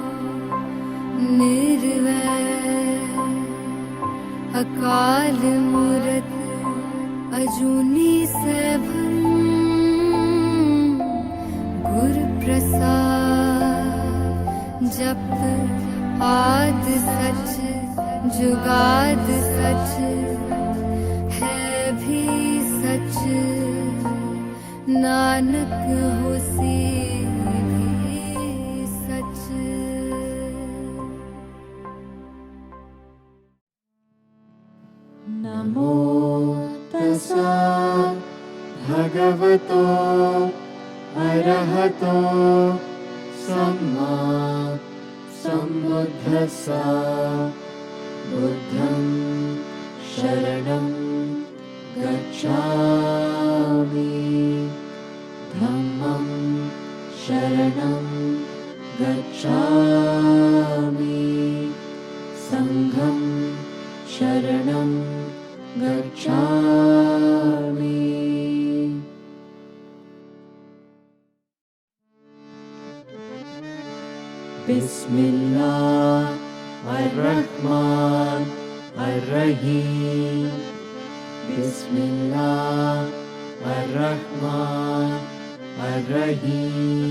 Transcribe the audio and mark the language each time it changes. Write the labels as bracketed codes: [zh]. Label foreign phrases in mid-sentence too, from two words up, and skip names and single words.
[pa] ਨਿਰਵੈਰ ਅਕਾਲ ਮੂਰਤਿ ਅਜੂਨੀ ਸੈਭੰ ਗੁਰ ਪ੍ਰਸਾਦਿ ਜਪੁ ਆਦਿ ਸਚੁ ਜੁਗਾਦਿ ਸਚੁ ਹੈ ਭੀ ਸਚੁ ਨਾਨਕ ਹੋਸੀ ਭੀ ਸਚੁ। [pi] नमो तस्सा भगवतो अरहतो सम्मा सम्बुद्धस्सा। बुद्धं शरणं गच्छामि धम्मं शरणं गच्छामि संघं शरणं गच्छामि। [ar] بسم الله الرحمن الرحيم. بسم الله الرحمن الرحيم.